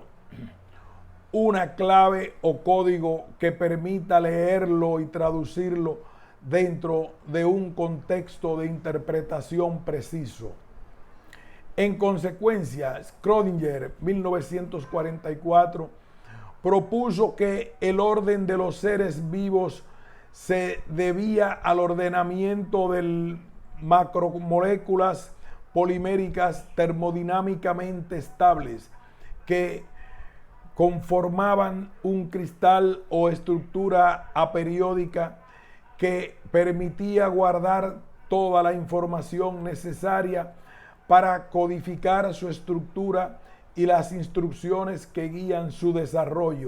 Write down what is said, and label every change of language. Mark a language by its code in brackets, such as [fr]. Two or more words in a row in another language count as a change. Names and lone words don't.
[es] Una clave o código que permita leerlo y traducirlo dentro de un contexto de interpretación preciso. En consecuencia, Schrödinger, 1944, propuso que el orden de los seres vivos se debía al ordenamiento de macromoléculas poliméricas termodinámicamente estables que conformaban un cristal o estructura aperiódica que permitía guardar toda la información necesaria para codificar su estructura y las instrucciones que guían su desarrollo.